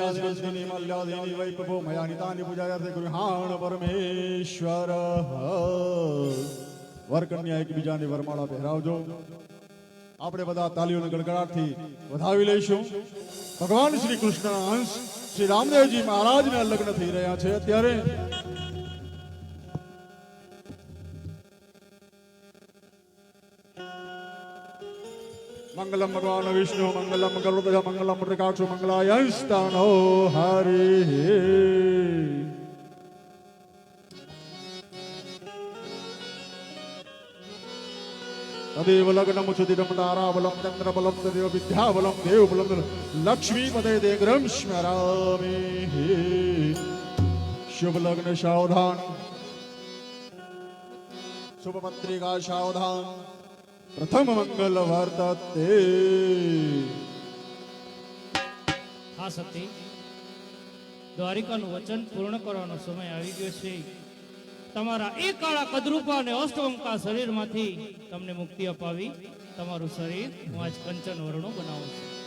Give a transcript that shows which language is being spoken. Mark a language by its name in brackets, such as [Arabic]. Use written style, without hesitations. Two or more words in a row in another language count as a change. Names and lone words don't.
[Sanskrit] श्रीनि मल्यादिनि वै प्रभो मया नितानि पूजायार्थे गृहाण परमेश्वर वर कन्या [Gujarati] એકબીજાને વરમાળા પહેરાવજો આપણે બધા તાલીઓના ગડગડાટથી વધાવી લઈશું ભગવાન શ્રી કૃષ્ણના અંશ શ્રી રામદેવજી મહારાજના લગ્ન થઈ રહ્યા છે અત્યારે [Sanskrit] मंगलम भगवान विष्णु मंगलम गरुड़ध्वज मंगलम मृगाक्षो मंगलायंस्तानो हरि तदेव लग्नम उच्चदिदम ताराबलम चंद्रबलम तदेव विद्याबलम देवबलम लक्ष्मीपते देग्रम स्मरामि शुभ लग्न सावधान शुभ पत्रिका सावधान प्रथम मंगल वर्तते [Gujarati] હા સતી દ્વારિકાનું વચન પૂર્ણ કરવાનો સમય આવી ગયો છે તમારા એક કાળા કદરૂપા અને અષ્ટવંકા શરીરમાંથી તમને મુક્તિ અપાવી તમારું શરીર હું આજ કંચન વર્ણો બનાવું છું